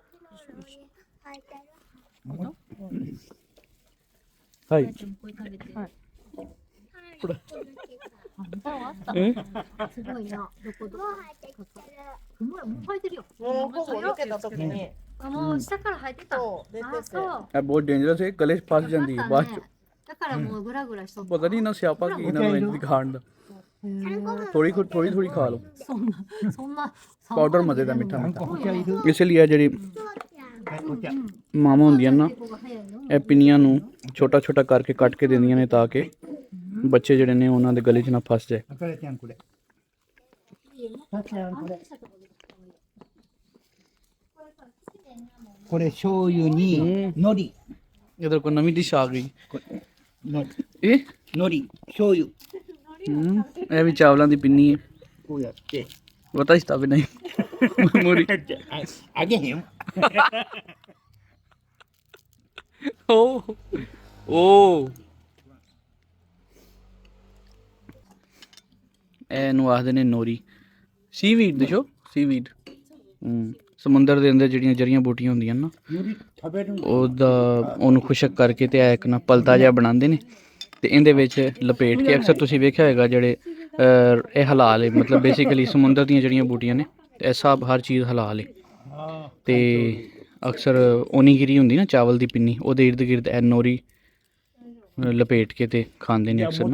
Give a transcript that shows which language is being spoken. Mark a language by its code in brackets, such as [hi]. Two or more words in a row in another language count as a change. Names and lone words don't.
[ja] はい。これ食べて。はいこれ。あ、ネタはあった。え、すごいな。どこどこ。うまい、もう生えてるよ。もうほぼ抜けた時に、あ、もう下から生えてた。そう出ててあ、そう。 [pa] ਇਹ ਬਹੁਤ ਡੇਂਜਰਸ ਹੈ, ਗਲੇ 'ਚ ਫਸ ਜਾਂਦੀ ਹੈ ਬਾਅਦ 'ਚ. [ja] だからもうグラグラしとった。 [pa] ਪਤਾ ਨਹੀਂ ਇਹਨਾਂ ਸਿਆਪਾ ਕੀ ਇਹਨਾਂ ਨੂੰ ਇੰਜ ਦੀ ਖਾਣ ਦਾ. [ja] へー [pa] ਥੋੜੀ ਖਾ ਲਓ. [ja] そんな。 [pa] ਪਾਊਡਰ ਮਜ਼ੇ ਦਾ ਮਿੱਠਾ [ja] なんか [pa] ਮਿੱਠਾ. [ja] お茶いる [pa] ਇਸ ਲਈ ਇਹ ਜਿਹੜੀ [ja] はいお茶 [pa] ਮਾਵਾਂ ਹੁੰਦੀਆਂ ਨਾ [ja] 結構早いの。 [pa] ਇਹ ਪਿੰਨੀਆਂ ਨੂੰ ਛੋਟਾ ਛੋਟਾ ਕਰਕੇ ਕੱਟ ਕੇ ਦਿੰਦੀਆਂ ਨੇ ਤਾਂ ਕਿ ਬੱਚੇ ਜਿਹੜੇ ਨੇ ਉਹਨਾਂ ਦੇ ਗਲੇ 'ਚ ਨਾ ਫਸ ਜਾਏ. [ja] あかれちゃんこれあちゃんこれこれ醤油に海苔 [pa] ਇਧਰ ਕੋਈ ਨਵੀਂ ਡਿਸ਼ ਆ ਗਈ. [ja] の [pa] ਇਹ [ja] 海苔醤油 [pa] ਇਹ ਵੀ ਚਾਵਲਾਂ ਦੀ ਪਿੰਨੀ ਹੈ. [ja] こうやって私食べない無理あげへんよ [pa] ਓ ਓ ਇਹਨੂੰ ਆਖਦੇ ਨੇ ਨੋਰੀ. ਸੀਵੀਡ ਦੇਖੋ ਸੀਵੀਡ. ਸਮੁੰਦਰ ਦੇ ਅੰਦਰ ਜਿਹੜੀਆਂ ਜੜੀਆਂ ਬੂਟੀਆਂ ਹੁੰਦੀਆਂ ਨਾ [ja] 海苔食べるの [pa] ਉਹਨੂੰ ਖੁਸ਼ਕ ਕਰਕੇ ਤੇ ਇਹ ਇੱਕ ਨਾ ਪਲਤਾ ਜਿਹਾ ਬਣਾਉਂਦੇ ਨੇ ਤੇ ਇਹਦੇ ਵਿੱਚ ਲਪੇਟ ਕੇ ਅਕਸਰ ਤੁਸੀਂ ਵੇਖਿਆ ਹੋਏਗਾ ਜਿਹੜੇ ਇਹ ਹਲਾਲ ਹੈ ਮਤਲਬ ਬੇਸਿਕਲੀ ਸਮੁੰਦਰ ਦੀਆਂ ਜਿਹੜੀਆਂ ਬੂਟੀਆਂ ਨੇ ਤੇ ਇਹ ਸਭ ਹਰ ਚੀਜ਼ ਹਲਾਲ ਹੈ. ਤੇ ਅਕਸਰ ਓਨੀਗਿਰੀ ਹੁੰਦੀ ਨਾ ਚਾਵਲ ਦੀ ਪਿੰਨੀ ਉਹਦੇ ਇਰਦ ਗਿਰਦ ਇਹ ਨੋਰੀ ਲਪੇਟ ਕੇ ਤੇ ਖਾਂਦੇ ਨੇ ਅਕਸਰ ਨਾ.